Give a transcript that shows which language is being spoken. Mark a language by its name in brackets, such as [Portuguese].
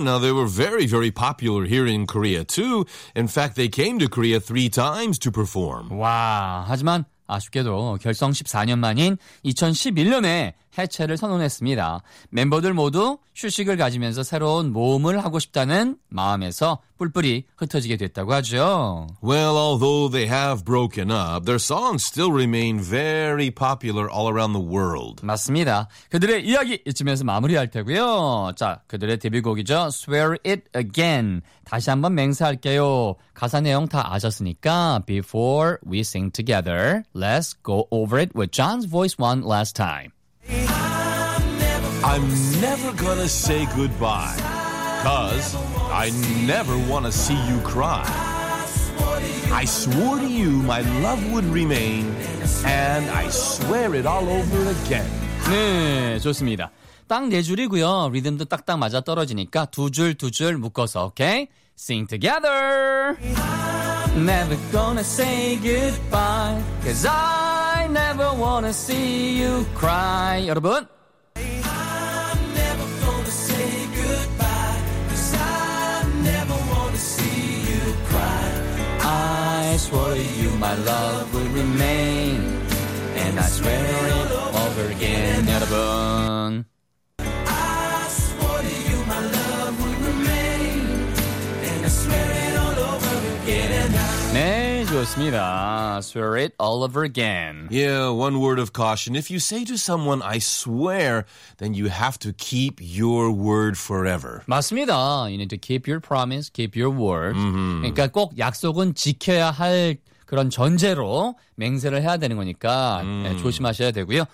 [English] Now, they were very, very popular here in Korea, too. In fact, they came to Korea three times to perform. [Korean] 와, 하지만 아쉽게도 결성 14년 만인 2011년에 해체를 선언했습니다. 멤버들 모두 휴식을 가지면서 새로운 모험을 하고 싶다는 마음에서 뿔뿔이 흩어지게 됐다고 하죠. [English] Well, although they have broken up, their songs still remain very popular all around the world. [Korean] 맞습니다. 그들의 이야기 이쯤에서 마무리할 테고요. 자, 그들의 데뷔곡이죠. Swear It Again. 다시 한번 맹세할게요. 가사 내용 다 아셨으니까 [English] Before we sing together, let's go over it with John's voice one last time. I'm never gonna say goodbye. Because I never want to see you cry. I swore to you my love would remain, and I swear it all over again. [Korean] 네, 좋습니다. 딱 네 줄이고요. 리듬도 딱딱 맞아 떨어지니까 두 줄 두 줄 묶어서, okay? [English] Sing together. Never gonna say goodbye, 'cause I never wanna see you cry. [Korean] 여러분. [English] I swore to you my love would remain, and I swear it all over again. [Korean] 여러분, [English] I swore to you my love would remain, and I swear it all over again. And I... [Korean] 네, 좋습니다. [English] Swear it all over again. Yeah, one word of caution. If you say to someone, I swear, then you have to keep your word forever. [Korean] 맞습니다. [English] You need to keep your promise, keep your word. Mm-hmm. [Korean] 그러니까 꼭 약속은 지켜야 할 그런 전제로 맹세를 해야 되는 거니까 네, 조심하셔야 되고요.